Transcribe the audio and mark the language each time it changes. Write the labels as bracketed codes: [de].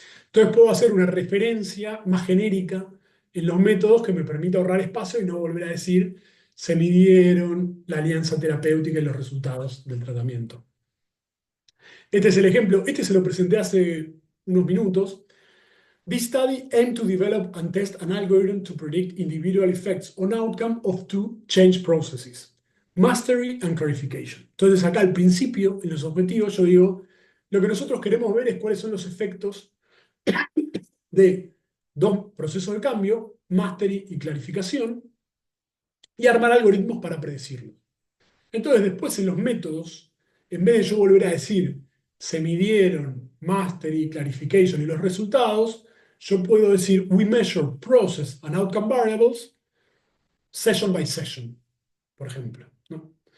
[es] Entonces, puedo hacer una referencia más genérica en los métodos que me permita ahorrar espacio y no volver a decir se midieron la alianza terapéutica y los resultados del tratamiento. Este es el ejemplo, este se lo presenté hace unos minutos. [en] This study aimed to develop and test an algorithm to predict individual effects on outcome of two change processes. Mastery and Clarification. [es] Entonces acá al principio, en los objetivos, yo digo, lo que nosotros queremos ver es cuáles son los efectos de dos procesos de cambio, mastery y clarificación, y armar algoritmos para predecirlo. Entonces después en los métodos, en vez de yo volver a decir, se midieron mastery, clarification y los resultados, yo puedo decir, [en] we measure process and outcome variables session by session, [es] por ejemplo, ¿no?